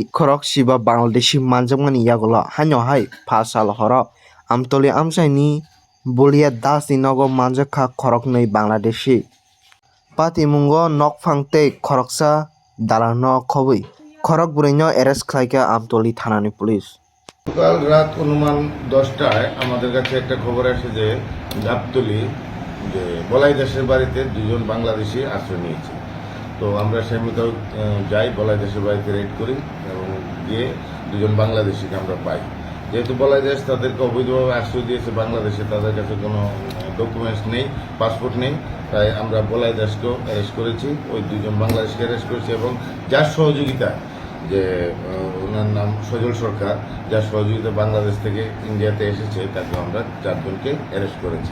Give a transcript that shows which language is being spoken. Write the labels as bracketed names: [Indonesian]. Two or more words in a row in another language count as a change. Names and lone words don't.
[Kok Borok] Khorok Siba Bangladeshi Manjamani Yagola Hanyo Hai Phasal Horo Amtoli Amsai ni Bulia Das ni Nogo Manjaka Khorok nei Bangladeshi Pati Mungo Nokphang te Khoroksa Dalano Khobui Khorok Burino arrest Klaika Amtoli Thanani Police [Bangla] কাল রাত অনুমান 10টায় আমাদের কাছে একটা খবর আসে যে গাবতলী যে বলাই দেশের বাড়িতে দুজন বাংলাদেশি আশ্রয় নিয়েছে তো আমরা সেই মতো যাই বলাই দেশের বাড়িতে রেড করি এবং গিয়ে দুজন বাংলাদেশিকে আমরা পাই যেহেতু বলাই দেশ তাদেরকে অবৈধভাবে আশ্রয় দিয়েছে বাংলাদেশে তাদের কাছে কোনো ডকুমেন্টস নেই পাসপোর্ট নেই তাই আমরা বলাই দেশকেও অ্যারেস্ট করেছি ওই দুজন বাংলাদেশকে অ্যারেস্ট করেছি এবং যার সহযোগিতা যে ওনার নাম সজল সরকার যার সহযোগিতা বাংলাদেশ থেকে ইন্ডিয়াতে এসেছে তাকে আমরা চারজনকে অ্যারেস্ট করেছি